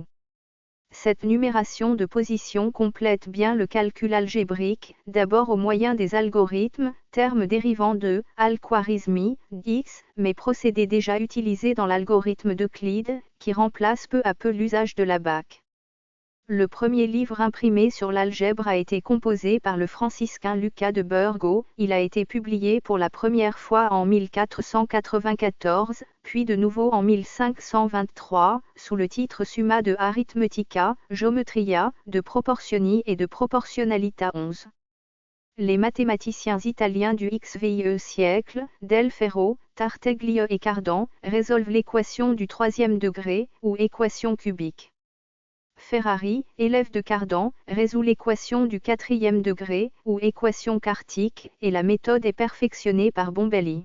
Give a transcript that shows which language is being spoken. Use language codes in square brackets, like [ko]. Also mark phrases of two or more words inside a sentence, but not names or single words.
[fr] Cette numération de position complète bien le calcul algébrique, d'abord au moyen des algorithmes, terme dérivant de al-Khwarizmi, X, mais procédé déjà utilisé dans l'algorithme d'Euclide, qui remplace peu à peu l'usage de l'abacus. Le premier livre imprimé sur l'algèbre a été composé par le franciscain Lucas de Burgos, il a été publié pour la première fois en 1494, puis de nouveau en 1523, sous le titre Summa de Arithmetica, Geometria, de Proportioni et de Proportionalita 11. Les mathématiciens italiens du XVIe siècle, Del Ferro, Tartaglia et Cardan, résolvent l'équation du troisième degré, ou équation cubique. Ferrari, élève de Cardan, résout l'équation du quatrième degré, ou équation quartique, et la méthode est perfectionnée par Bombelli.